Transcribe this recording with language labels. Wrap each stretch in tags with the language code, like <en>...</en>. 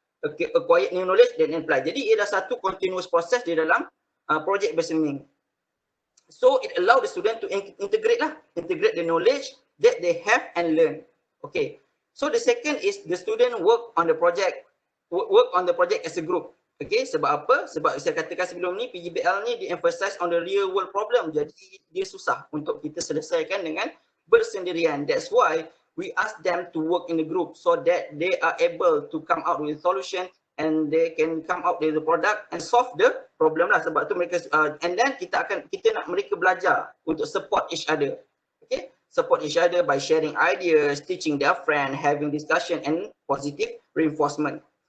<en>Okay, acquire new knowledge then apply.</en> <ms>Jadi ia adalah satu</ms> <en>continuous process</en> <ms>di dalam</ms> <en>project based learning. So it allow the student to integrate the knowledge that they have and learn. Okay. So the second is the student work on the project as a group.</en> <ms>Okay, sebab apa? Sebab saya katakan sebelum ni, PGBL ni di-emphasize</ms> <en>on the real world problem.</en> <ms>Jadi dia susah untuk kita selesaikan dengan bersendirian.</ms> <en>That's why we ask them to work in a group so that they are able to come out with a solution and they can come out with the product and solve the problem lah.</en> <ms>Sebab tu mereka</ms> <en>and then</en> <ms>kita nak mereka belajar untuk</ms> <en>support each other. Okay, support each other by sharing ideas, teaching their friend, having discussion and positive reinforcement.</en>